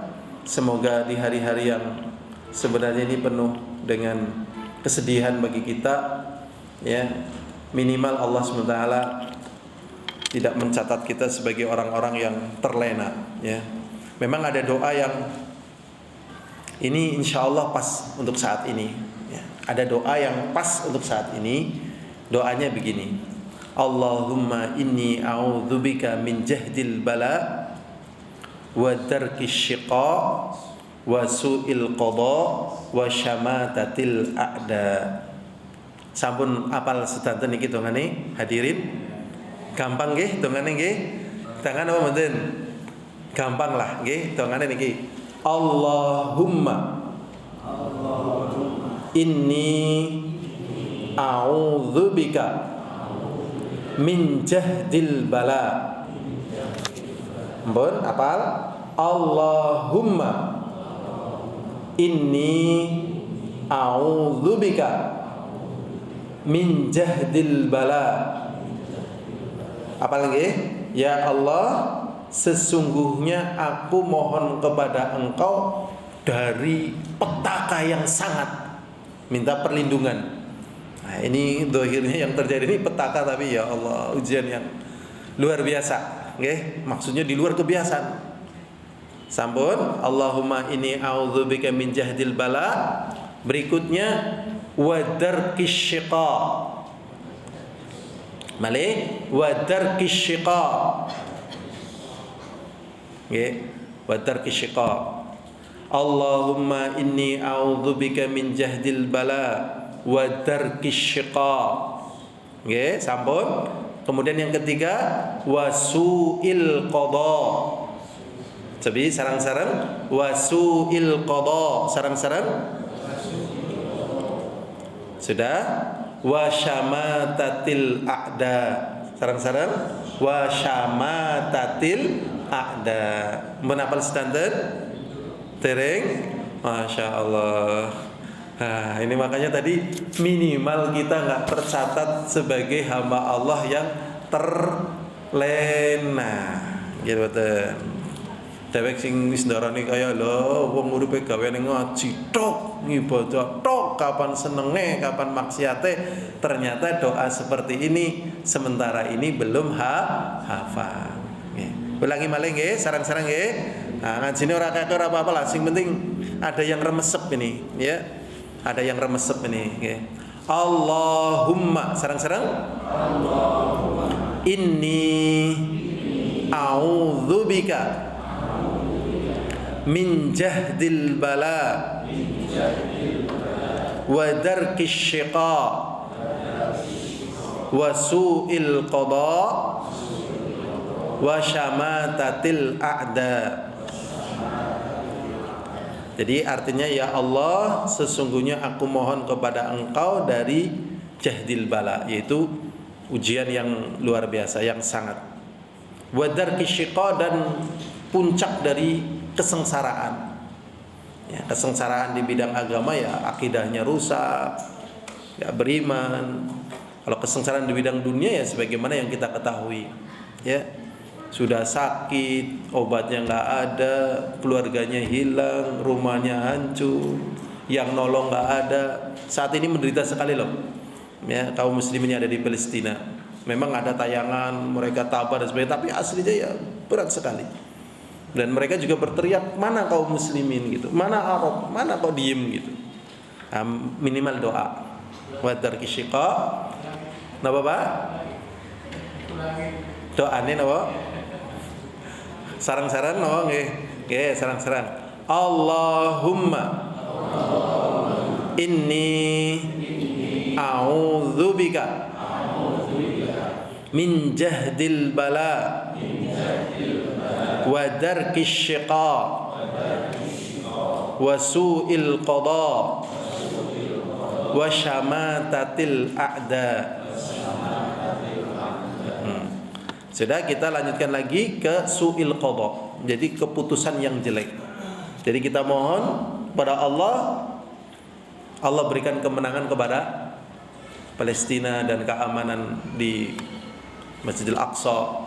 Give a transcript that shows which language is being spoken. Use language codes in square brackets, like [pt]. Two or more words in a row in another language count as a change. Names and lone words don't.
[id] Semoga di hari-hari yang sebenarnya ini penuh dengan kesedihan bagi kita, ya, minimal Allah SWT tidak mencatat kita sebagai orang-orang yang terlena, ya. Memang ada doa yang ini [ar] إن شاء الله [id] pas untuk saat ini, ya. Ada doa yang pas untuk saat ini. Doanya begini: [ar] اللهم إني أعوذ بك من جهد البلاء ودرك الشقاء وسوء القضاء وشماتة الأعداء. [jv] Sampun apal sedanten niki dongane hadirin? Gampang nggih dongane nggih? Tangan apa mboten? Gampang lah nggih dongane niki. [ar] اللهم إني أعوذ بك من جهد البلاء. [jv] Mbon apal? [ar] اللهم إني أعوذ بك من جهد البلاء. [jv] Apal nggih? [ar] يا الله, [id] sesungguhnya aku mohon kepada Engkau dari petaka yang sangat, minta perlindungan. Nah, ini dohirnya yang terjadi ini petaka, tapi [ar] يا الله [id] ujian yang luar biasa, nggih? Maksudnya di luar kebiasaan. [jv] Sampun, [ar] اللهم إني أعوذ بك من جهد البلاء. [id] Berikutnya [ar] ودرك الشقاء. Malih ودرك الشقاء. Nggih, ودرك الشقاء. اللهم إني أعوذ بك من جهد البلاء ودرك الشقاء. [jv] Nggih, sampun. [id] Kemudian yang ketiga [ar] وسوء القضاء. [id] Jadi sarang-sarang [ar] وسوء القضاء. [id] Sarang-sarang sudah. [ar] وشماتة الأعداء. Sarang-sarang وشماتة الأعداء. [jv] Menapal sedanten? Tereng? [ar] ما شاء الله. [id] Nah, ini makanya tadi minimal kita nggak tercatat sebagai hamba Allah yang terlena, gitu betul. [jv] Dewek sing wis ndarani kaya lho wong uripe gaweane ngaji tok, ngibadah tok, kapan senenge, kapan maksiate, [id] ternyata doa seperti ini sementara ini belum hafal. [jv] Nggih. Ulangi malih nggih, sarang-sarang nggih. [id] Nah, [jv] ngajine ora kakek ora apa-apa lah, sing penting ada yang remesep ini, ya. [id] Ada yang remesep ini, [jv] nggih. [ar] Allahumma sarang-sarang اللهم إني أعوذ بك من جهد البلاء ودرك الشقاء وسوء القضاء وشماتة الأعداء. [id] Jadi artinya [ar] يا الله, [id] sesungguhnya aku mohon kepada Engkau dari [ar] جهد البلاء, [id] yaitu ujian yang luar biasa, yang sangat. [ar] ودرك الشقاء, [id] dan puncak dari kesengsaraan. Ya, kesengsaraan di bidang agama ya akidahnya rusak, ya beriman. Kalau kesengsaraan di bidang dunia ya sebagaimana yang kita ketahui, ya sudah sakit, obatnya nggak ada, keluarganya hilang, rumahnya hancur, yang nolong nggak ada. Saat ini menderita sekali loh, ya kaum muslimin yang ada di Palestina. Memang ada tayangan mereka tabah dan sebagainya, tapi aslinya ya berat sekali. Dan mereka juga berteriak, mana kaum muslimin gitu, mana Arab, mana kok diem gitu. Minimal doa. [ar] ودرك الشقاء. [jv] Napa Pak? Doane napa? Sarang-sarang napa nggih? Nggih, sarang-sarang. [ar] اللهم إني أعوذ بك من جهد البلاء ودرك الشقاء وسوء القضاء وشماتة الأعداء. [id] Sudah, kita lanjutkan lagi ke [ar] سوء القضاء. [id] Jadi keputusan yang jelek. Jadi kita mohon kepada Allah, Allah berikan kemenangan kepada Palestina dan keamanan di Masjidil Aqsa.